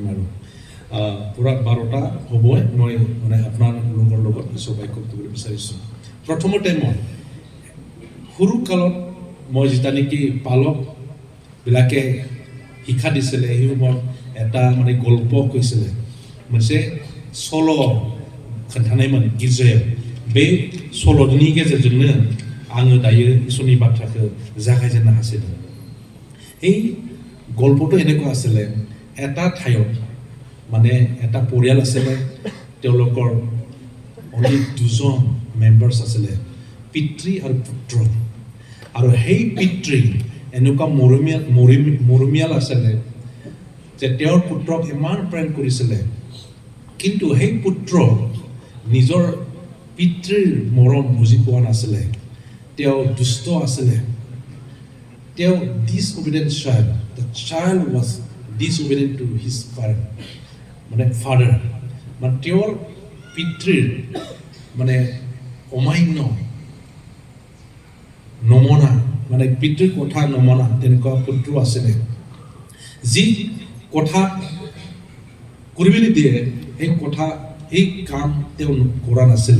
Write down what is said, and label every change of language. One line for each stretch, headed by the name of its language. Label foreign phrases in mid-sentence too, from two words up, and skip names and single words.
Assamese: আৰু পূৰা 12টা হ'বই মই মানে আপোনালোকৰ লগত ঈশ্বৰৰ বাক্য ক'বলৈ বিচাৰিছোঁ। প্ৰথমতে মই সৰুকালত মই যেতিয়া নেকি পালকবিলাকে শিক্ষা দিছিলে, সেই সময়ত এটা মানে গল্প কৈছিলে,
Bodo: मोनसे सल' खोन्थानायमोन गिर्जायाव। बे सल'नि गेजेरजोंनो आङो दायो इसोरनि बाथ्राखौ जागायजेननो हासिदों।
Assamese: এই গল্পটো এনেকুৱা আছিলে, এটা ঠাইত মানে এটা পৰিয়াল আছিলে, তেওঁলোকৰ অনলি 2জন মেম্বাৰ্ছ আছিলে, পিতৃ আৰু পুত্ৰ। আৰু সেই পিতৃ এনেকুৱা মৰমীয়াল আছিলে যে তেওঁৰ পুত্ৰক ইমান প্ৰেম কৰিছিলে, কিন্তু সেই পুত্ৰ নিজৰ পিতৃৰ মৰম বুজি পোৱা নাছিলে। তেওঁ দুষ্ট আছিলে, তেওঁ
English: disobedient child. The child was disobedient to his parent, মানে father,
Assamese: মানে তেওঁৰ পিতৃৰ মানে অমান্য নমনা, মানে পিতৃৰ কথা নমনা তেনেকুৱা পুত্ৰ আছিলে। যি কথা কৰিবলৈ দিয়ে সেই কাম তেওঁ কৰা নাছিলে।